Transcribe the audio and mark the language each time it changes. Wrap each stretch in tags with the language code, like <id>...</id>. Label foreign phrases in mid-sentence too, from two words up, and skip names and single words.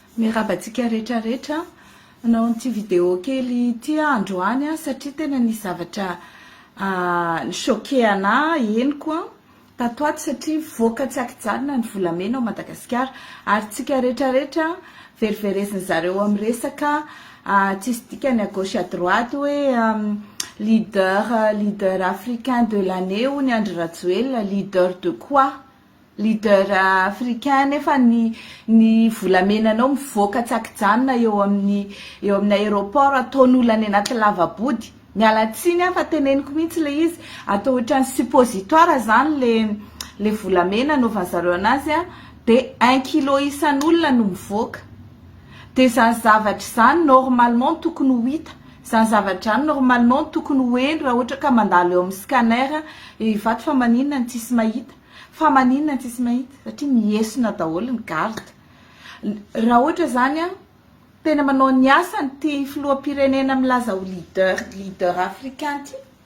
<mg>Mirabantsika rehetrarehetra nanao ity vidéo kely ity androany satria tena nisy zavatra choqué ana henoko tatoato satria voaka tsy akijanona ny volamena ao Madagasikara ary tsika rehetrarehetra veriveresiny zareo amin'ny resaka tsisy dikany</mg> <fr>à gauche à droite</fr> <mg>hoe</mg> <fr>leader africain de l'année ou</fr> <mg>ny Andry Rajoelina</mg> <fr>leader de quoi? Leader africain</fr> <mg>nefa ny volamenanao mivoaka tsy akijanona eo amin'ny aéroport ataon'olona any anaty lavabody miala tsiny fa teneniko mihitsy le izy atao ohatran'ny suppositoire zany le volamena anaovan'ny zareo anazy de 1 kilo isan'olona no mivoaka de zany zavatra zany normalement tokony ho hita zany zavatra zany normalement tokony ho eny raha ohatra ka mandalo eo amin'ny scanner ivato fa maninona ny tsisy mahita fa maninona ny tsisy mahita satria miesona daholo ny garde raha ohatra zany tena manao ny asany ty filoham-pirenena milaza ho</mg> <fr>leader africain</fr> <mg>ty</mg>